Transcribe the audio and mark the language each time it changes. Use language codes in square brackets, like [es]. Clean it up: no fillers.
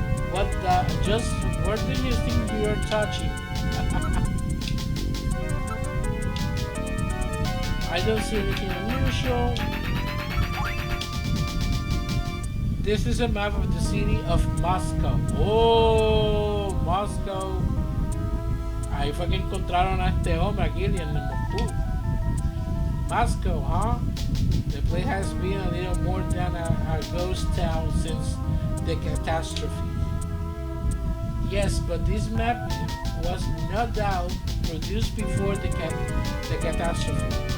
[en] What the? Just where do you think you are touching? I don't see anything unusual. This is a map of the city of Moscow. Oh, Moscow. [es] Ahí fue que encontraron a este hombre aquí en Moscú. [en] Moscow, huh? The place has been a little more than a ghost town since the catastrophe. Yes, but this map was no doubt produced before the catastrophe.